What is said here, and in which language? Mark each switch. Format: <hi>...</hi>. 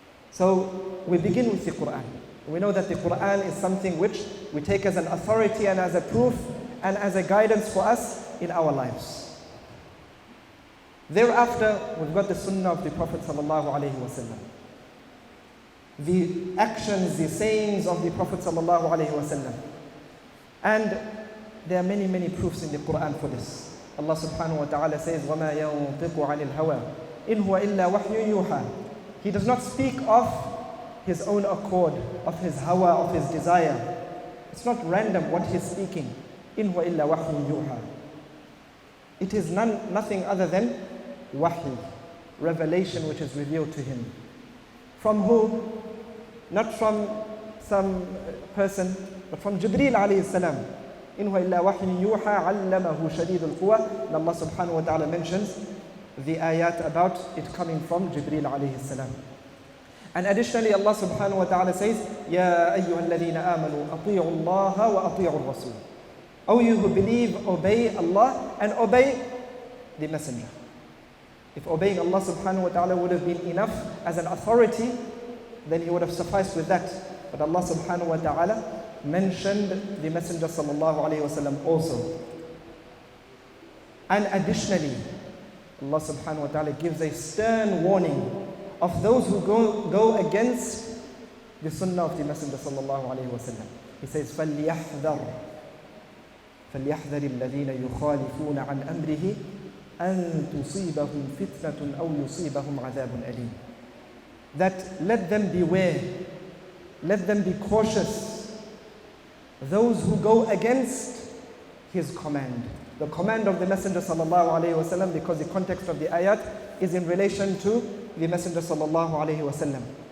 <en>So we begin with the Quran. We know that the Quran is something which we take as an authority and as a proof and as a guidance for us in our lives. Thereafter, we've got the Sunnah of the Prophet sallallahu alaihi wasallam. The actions, the sayings of the Prophet sallallahu alaihi wasallam. And there are many, many proofs in the Quran for this. Allah subhanahu wa ta'ala says,</en> <ar>وَمَا يَنطِقُ عَنِ الْهَوَىٰ إِنْ هُوَ إِلَّا وَحْيٌ يُوحَىٰ.</ar> <en>He does not speak of his own accord, of his hawa, of his desire. It's not random what he's speaking.</en> <ar>إِنْ هُوَ إِلَّا وَحْيٌ يُوحَىٰ.</ar> <en>It is nothing other than wahy, revelation which is revealed to him. From who? Not from some person, but from Jibreel alayhi salam.</en> <ar>إِنْ هُوَ إِلَّا وَحْيٌ يُوحَىٰ عَلَّمَهُ شَدِيدُ الْقُوَىٰ.</ar> <en>And Allah subhanahu wa ta'ala mentions the ayat about it coming from Jibreel alayhi salam. And additionally, Allah subhanahu wa ta'ala says,</en> <ar>يَا أَيُّهَا الَّذِينَ آمَنُوا أَطِيعُوا اللَّهَ وَأَطِيعُوا الرَّسُولَ.</ar> <en>O you who believe, obey Allah and obey the messenger. If obeying Allah subhanahu wa ta'ala would have been enough as an authority, then he would have sufficed with that. But Allah subhanahu wa ta'ala mentioned the Messenger sallallahu alayhi wa sallam also. And additionally, Allah subhanahu wa ta'ala gives a stern warning of those who go against the sunnah of the Messenger sallallahu alayhi wa sallam. He says,</en> <ar>فَلْيَحْذَرْ الَّذِينَ يُخَالِفُونَ عَنْ أَمْرِهِ أَن تُصِيبَهُمْ فِتْنَةٌ أَوْ يُصِيبَهُمْ عَذَابٌ أَلِيمٌ.</ar> <en>That let them beware, let them be cautious, those who go against his command. The command of the Messenger sallallahu alayhi wa sallam, because the context of the ayat is in relation to the Messenger sallallahu alayhi wa sallam.</en>